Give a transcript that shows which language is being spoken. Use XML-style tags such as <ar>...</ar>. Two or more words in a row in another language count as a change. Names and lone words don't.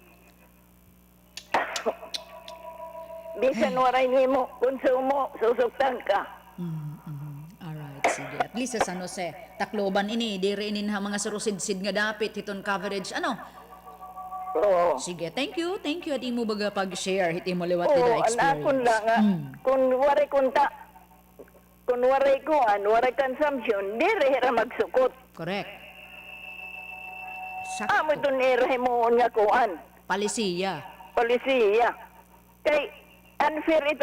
<war>Bisan waray nimo, konsumo, susuktan ka. Alright, sige. At least sa San Jose, Tacloban ini, diri inin ha mga surusid-sid nga dapit, hiton coverage, ano? Oo. Sige,</war> <en>thank you. Thank you</en> <war>at imo baga pag-share, hit imo liwat Oo, nila experience. anakon na nga, kung waray kunta, kung waray kuan, waray consumption, diri hira magsukot. Correct. Amo itong irahe mo nga kuan. Palisiya. Kay, unfair ito.</war>